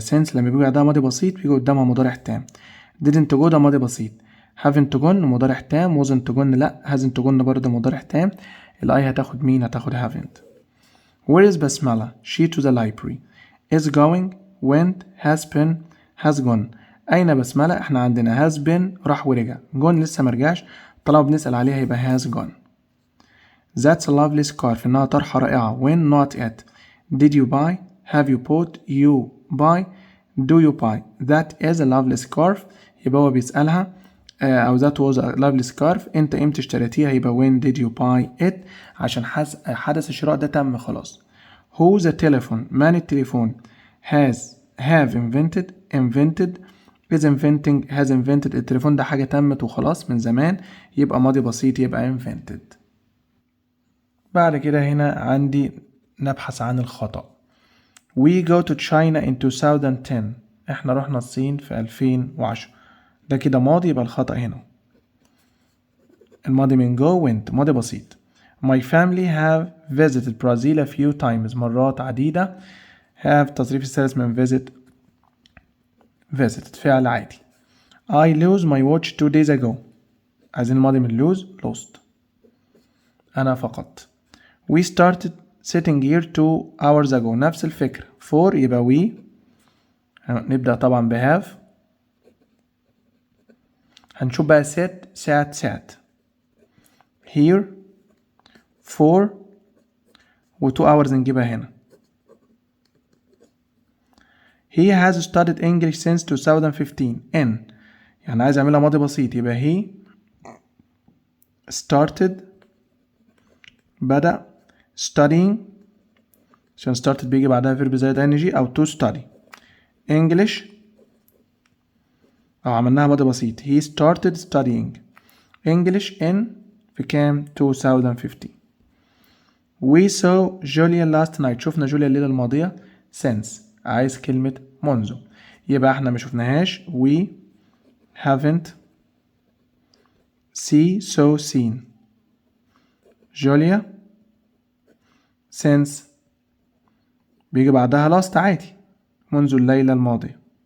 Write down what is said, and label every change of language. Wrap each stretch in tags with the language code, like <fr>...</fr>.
<ar>since لما بيجي بعدها ماضي بسيط بيجي قدامها مضارع تام.</ar> <en>didn't go</en> <ar>ده ماضي بسيط.</ar> <en>haven't gone</en> <ar>مضارع تام.</ar> <en>wasn't gone لا. hasn't gone</en> <ar>برضه مضارع تام. الأي هتاخد مين؟ هتاخد haven't.</ar> <en>where is بسملة؟ she to the library. is going، went، has been، has gone.</en> <ar>أين بسملة؟ احنا عندنا</ar> <en>has been</en> <ar>راح ورجع، gone لسه مرجعش، طالما بنسأل عليها يبقى</ar> <en>has gone. That's a lovely scarf،</en> <ar>إنها طرحة رائعة.</ar> <en>when not at. did you buy، have you bought، you buy، do you buy. that is a lovely scarf،</en> <ar>يبقى هو بيسألها أو</ar> <en>that was a lovely scarf،</en> <ar>أنت إمتى اشتريتيها؟ يبقى</ar> <en>when did you buy it،</en> <ar>عشان حدث الشراء ده تم خلاص.</ar> <en>who the telephone،</en> <ar>من التليفون.</ar> <en>have invented، is inventing، has invented.</en> <ar>التليفون ده حاجة تمت وخلاص من زمان، يبقى ماضي بسيط، يبقى invented. بعد كده هنا عندي نبحث عن الخطأ.</ar> <en>We go to China in 2010،</en> <ar>احنا رحنا الصين في 2010. ده كده ماضي، يبقى الخطأ هنا الماضي من go went، ماضي بسيط.</ar> <en>My family have visited Brazil a few times،</en> <ar>مرات عديدة. have تصريف الثالث من visited فعل عادي.</ar> <en>I lose my watch 2 days ago،</en> <ar>عايزين الماضي من</ar> <en>lose lost،</en> <ar>أنا فقدت.</ar> <en>We started sitting here 2 hours ago،</en> <ar>نفس الفكرة. for يبقى we، نبدأ طبعا ب have. هنشوف بقى sit sat here for و 2 hours نجيبها هنا.</ar> <en>He has studied English since 2015 in،</en> <ar>يعني عايز أعملها ماضي بسيط، يبقى he started بدأ studying، عشان started بيجي بعدها verb زائد ing أو</ar> <en>to study English،</en> <ar>أو عملناها ماضي بسيط.</ar> <en>he started studying English in</en> <ar>في كام؟</ar> <en>2015. we saw Julia last night،</en> <ar>شفنا جوليا الليلة الماضية. since عايز كلمة منذ، يبقى احنا ما شفناهاش.</ar> <en>we haven't seen Julia since</en> <ar>بيجي بعدها last عادي، منذ الليلة الماضية.</ar>